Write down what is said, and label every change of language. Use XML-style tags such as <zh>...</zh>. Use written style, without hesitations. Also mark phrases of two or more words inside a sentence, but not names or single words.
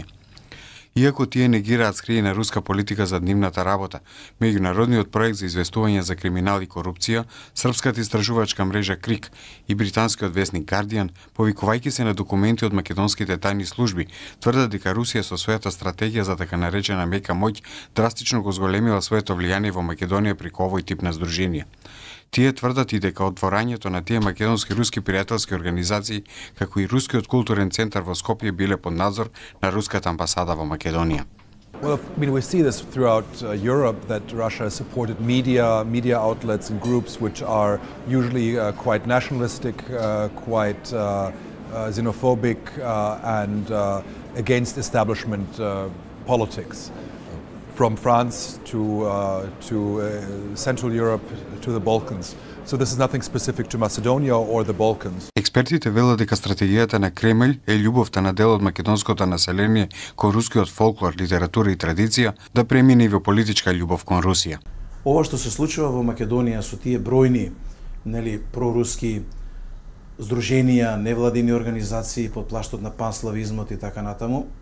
<mk>Иако тие негираат скриена руска политика за нивната работа, меѓународниот проект за известување за криминал и корупција, српската истражувачка мрежа КРИК и британскиот весник Guardian, повикувајќи се на документи од македонските тајни служби, тврдат дека Русија со својата стратегија за така наречена мека моќ драстично го зголемила своето влијание во Македонија преку овој тип на здруженија. Тие тврдат и дека отворањето на тие македонски-руски пријателски организации, како и Рускиот културен центар во Скопје биле под надзор на руската амбасада во Македонија.</mk> <en>Well, I mean, we see this throughout Europe that Russia has supported media outlets and groups which are usually quite nationalistic, quite xenophobic, and against establishment politics. From France to Central Europe to the Balkans. So this is nothing specific to Macedonia or the Balkans.</en> <mk>Експертите велат дека стратегијата на Кремљ е љубовта на дел од македонското население кон рускиот фолклор, литература и традиција да премине и во политичка љубов кон Русија. Ова што се случува во Македонија со тие бројни, проруски здруженија, невладини организации под плаштот на панславизмот и така натаму,</mk>